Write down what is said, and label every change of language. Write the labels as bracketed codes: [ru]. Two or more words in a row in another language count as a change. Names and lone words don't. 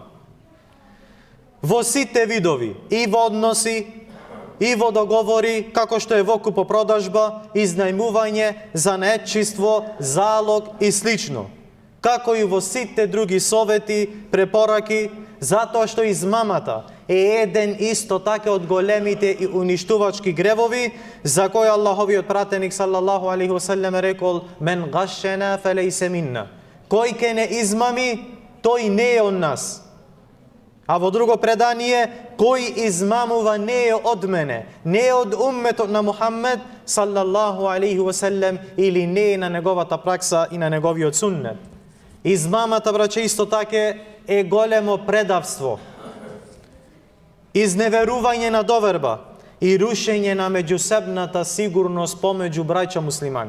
[mk] Во сите видови, и во односи, и во договори, како што е во купопродажба, изнајмување, занаетчиство, залог и слично. Како и во сите други совети, препораки, затоа што измамата е еден исто така од големите и уништувачки гревови, за кој Аллаховиот пратеник [ar] صلى الله عليه وسلم [mk] рекол: [ar] "من غشنا فليس منا." [mk] Кој ке не измами, тој не е од нас. А во друго предание: "Кој измамува не е од мене, не е од умметот на Мухаммед [ar] صلى الله عليه وسلم, [mk] или не е на неговата пракса и на неговиот суннет." Измамата, браќа, исто така е големо предавство, изневерување на доверба и рушење на меѓусебната сигурност помеѓу браќа муслимани.